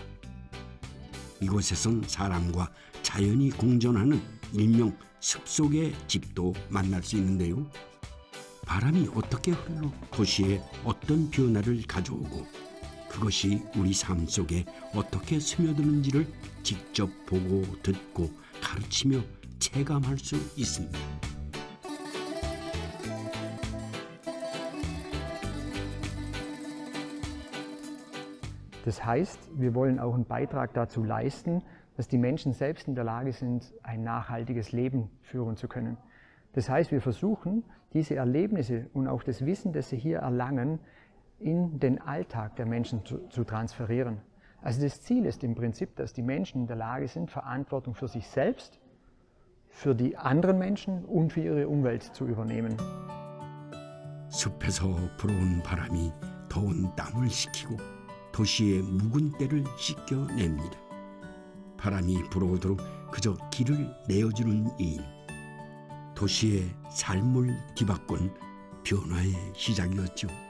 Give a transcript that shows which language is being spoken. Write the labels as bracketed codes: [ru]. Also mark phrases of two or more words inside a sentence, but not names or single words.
[ko] 이곳에선 사람과 자연이 공존하는 일명 숲속의 집도 만날 수 있는데요. 바람이 어떻게 흘러 도시에 어떤 변화를 가져오고 그것이 우리 삶 속에 어떻게 스며드는지를 직접 보고 듣고 가르치며 체감할 수 있습니다. [de] Das heißt, wir wollen auch einen Beitrag dazu leisten, dass die Menschen selbst in der Lage sind, ein nachhaltiges Leben führen zu können. Das heißt, wir versuchen, diese Erlebnisse und auch das Wissen, das sie hier erlangen, in den Alltag der Menschen zu transferieren. Also das Ziel ist im Prinzip, dass die Menschen in der Lage sind, Verantwortung für sich selbst, für die anderen Menschen und für ihre Umwelt zu übernehmen. [ko] 숲에서 불어온 바람이 더운 땀을 식히고 도시의 묵은 때를 씻겨냅니다. 바람이 불어오도록 그저 길을 내어주는 이인. 도시의 삶을 뒤바꾼 변화의 시작이었죠.